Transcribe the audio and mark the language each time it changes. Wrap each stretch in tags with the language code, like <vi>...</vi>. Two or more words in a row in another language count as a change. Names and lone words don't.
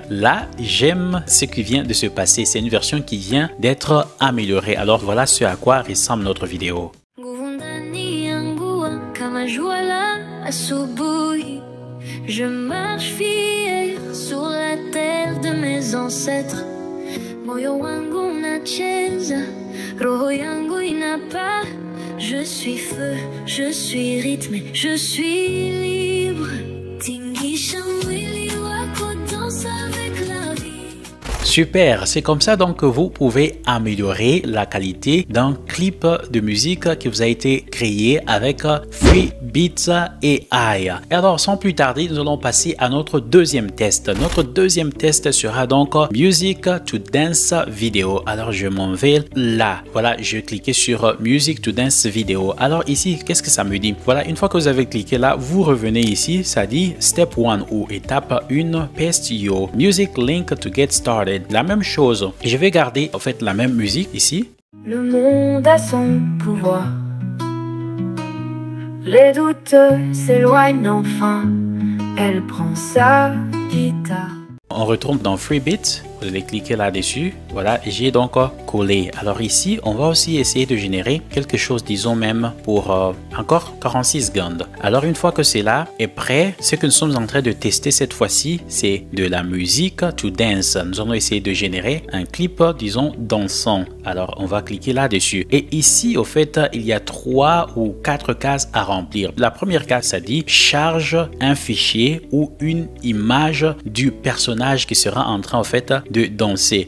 <fr>Là, j'aime ce qui vient de se passer. C'est une version qui vient d'être améliorée. Alors voilà ce à quoi ressemble notre vidéo. Je marche fier sur la terre de mes ancêtres.</fr> <sw>Moyo wangu unacheza, roho yangu inapaa.</sw> <fr>Je suis feu, je suis rythme, je suis libre.</fr> <sw>Tingisha mwili wako</sw> <fr>danse avec la vie. Super, c'est comme ça donc que vous pouvez améliorer la qualité d'un clip de musique qui vous a été créé avec Freebit FreeBeats AI. Et alors, sans plus tarder, nous allons passer à notre deuxième test. Notre deuxième test sera donc Music to Dance Video. Alors, je m'en vais là. Voilà, je vais cliquer sur Music to Dance Video. Alors ici, qu'est-ce que ça me dit? Voilà, une fois que vous avez cliqué là, vous revenez ici, ça dit Step 1 ou étape 1,</fr> <en>paste your music link to get started.</en> <fr>La même chose. Je vais garder en fait la même musique ici. Le monde a son pouvoir. Les doutes s'éloignent enfin. Elle prend sa guitare. On retourne dans FreeBeats. Vous allez cliquer là-dessus. Voilà, j'ai donc collé. Alors ici, on va aussi essayer de générer quelque chose, disons même pour encore 46 secondes. Alors une fois que c'est là est prêt, ce que nous sommes en train de tester cette fois-ci, c'est de la musique</fr> <en>to dance.</en> <fr>Nous allons essayer de générer un clip, disons, dansant. Alors on va cliquer là-dessus. Et ici, au fait, il y a 3 ou 4 cases à remplir. La première case, ça dit charge un fichier ou une image du personnage qui sera en train, en fait, de danser.</fr>